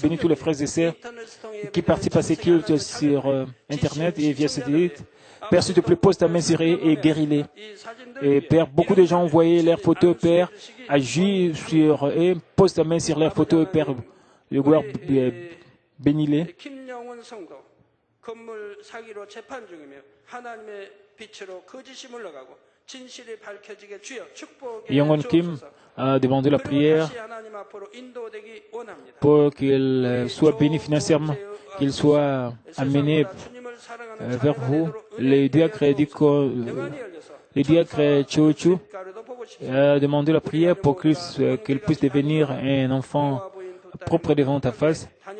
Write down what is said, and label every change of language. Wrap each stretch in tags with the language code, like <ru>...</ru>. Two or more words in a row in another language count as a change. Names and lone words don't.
<fr>Bénis tous les frères et sœurs qui participent à ces cultes sur Internet et via satellite. Père, s'il te plaît, pose ta main sur eux et guéris-les. Et Père, beaucoup de gens ont envoyé leurs photos, Père, agis sur eux, pose ta main sur leurs photos, Père, le gloire, bénis-les.</fr> <ko>김영원 성도 건물 사기로 재판 중이며 하나님의 빛으로 거짓이 물러가고 진실이 밝혀지게 주여 축복에</ko> <fr>Yongon Kim a demandé la prière</fr> <ko>하나님 앞으로 인도되기 원합니다.</ko> <fr>pour qu'il soit béni financièrement, qu'il soit amené vers vous. Le diacre Chochu a demandé la prière pour qu'il puisse devenir un enfant propre devant ta face.</fr>